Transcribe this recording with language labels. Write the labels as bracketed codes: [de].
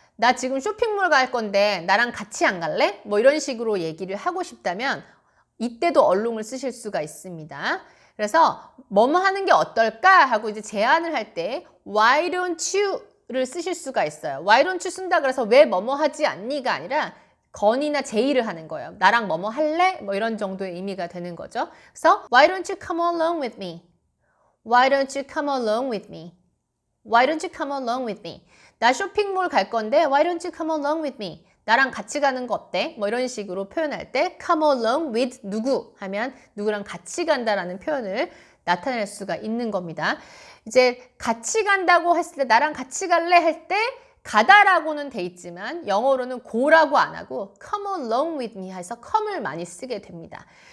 [ko] 나 지금 쇼핑몰 갈 건데 나랑 같이 안 갈래? 뭐 이런 식으로 얘기를 하고 싶다면 이때도 얼롱을 쓰실 수가 있습니다. 그래서 뭐뭐 하는 게 어떨까 하고 이제 제안을 할 때 [en] Why don't you [ko] 를 쓰실 수가 있어요. [en] Why don't you [ko] 쓴다 그래서 왜 뭐뭐 하지 않니가 아니라 건의나 제의를 하는 거예요. 나랑 뭐뭐 할래? 뭐 이런 정도의 의미가 되는 거죠. [en] 그래서 Why don't you come along with me? Why don't you come along with me? Why don't you come along with me? [ko] 나 쇼핑몰 갈 건데 [en] Why don't you come along with me? [ko] 나랑 같이 가는 거 어때? 뭐 이런 식으로 표현할 때 [en] come along with [ko] 누구 하면 누구랑 같이 간다라는 표현을 나타낼 수가 있는 겁니다. 이제 같이 간다고 했을 때 나랑 같이 갈래 할 때 가다라고는 돼 있지만 영어로는 go라고 안 하고 [en] come along with me [ko] 해서 come을 많이 쓰게 됩니다.